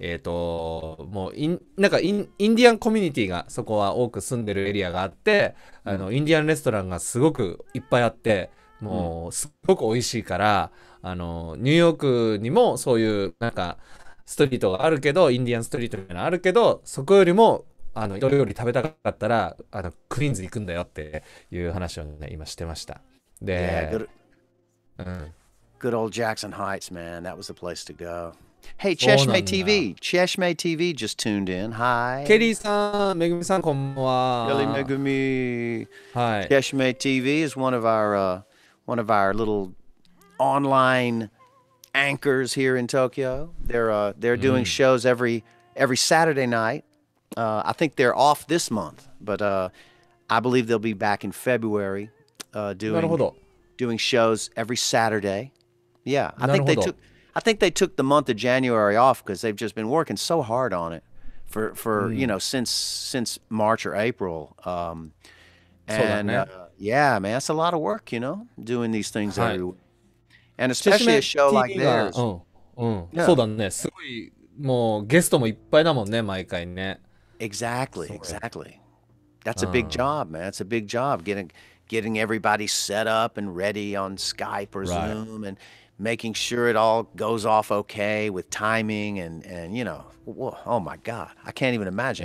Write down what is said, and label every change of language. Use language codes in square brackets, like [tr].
[ja] もうなんかインディアンコミュニティがそこは多く住んでるエリアがあって、インディアンレストランがすごくいっぱいあって、もうすごく美味しいから、ニューヨークにもそういうなんかストリートがあるけど、インディアンストリートみたいなのあるけど、そこよりも人より食べたかったらクイーンズ行くんだよっていう話をね今してました。で、 [en] good old Jackson Heights, man, that was the place to go. Hey, Cheshme TV. Cheshme TV just tuned in. Hi. [ja] ケリーさん、めぐみさん、こんばんは。 [en] Kelly Megumi. [ja] はい。 [en] Cheshme TV is one of our little online anchors here in Tokyo. They're doing shows every Saturday night. I think they're off this month, but I believe they'll be back in February doing shows every Saturday. Yeah, I think they took the month of January off because they've just been working so hard on it for you know since March or April. Yeah, man, that's a lot of work, you know, doing these things every week. And especially a show like theirs. [ja] そうだね。すごい、もうゲストもいっぱいだもんね、毎回ね。 [en] Exactly. That's a big job, man. It's a big job getting everybody set up and ready on Skype or Zoom and making sure it all goes off okay with timing and you know, whoa, oh my God, I can't even imagine.